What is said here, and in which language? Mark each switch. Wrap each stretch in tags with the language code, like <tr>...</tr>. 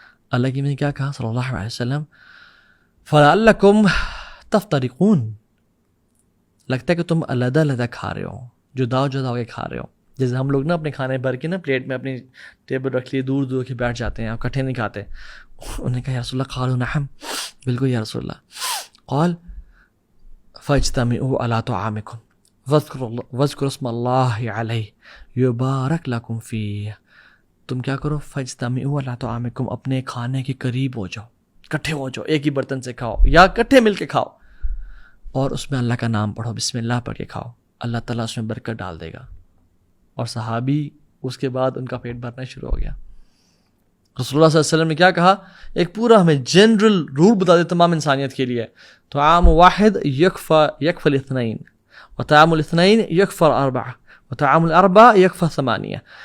<ur>اللہ کے نبی نے کیا کہا صلی اللہ علیہ وسلم,</ur> <ar>فَلَعَلَّكُمْ تَفْتَرِقُونَ,</ar> <ur>لگتا ہے کہ تم علیحدہ علیحدہ کھا رہے ہو, جدا جدا ہو کے کھا رہے ہو. جیسے ہم لوگ نا اپنے کھانے بھر کے نا پلیٹ میں اپنی ٹیبل رکھ لیے, دور دور کے بیٹھ جاتے ہیں اور اکٹھے نہیں کھاتے. انہوں نے کہا یا رسول اللہ,</ur> <ar>قالوا نعم,</ar> <ur>بالکل یا رسول اللہ.</ur> <ar>قال فاجتمعوا على طعامكم واذكروا اسم الله عليه يبارك لكم فيه.</ar> <ur>تم کیا کرو؟</ur> <ar>فاجتمعوا على طعامكم,</ar> <ur>اپنے کھانے کے قریب ہو جاؤ, اکٹھے ہو جاؤ, ایک ہی برتن سے کھاؤ یا اکٹھے مل کے کھاؤ, اور اس میں اللہ کا نام پڑھو, بسم اللہ پڑھ کے کھاؤ, اللہ تعالیٰ اس میں برکت ڈال دے گا. اور صحابی اس کے بعد ان کا پیٹ بھرنا شروع ہو گیا. رسول اللہ صلی اللہ علیہ وسلم نے کیا کہا؟ ایک پورا ہمیں جنرل رول بتا دے تمام انسانیت کے لیے,</ur> <ar>طعام واحد یکفی الاثنین, وطعام الاثنین یکفی الاربع, وطعام الاربع یکفی ثمانیہ.</ar>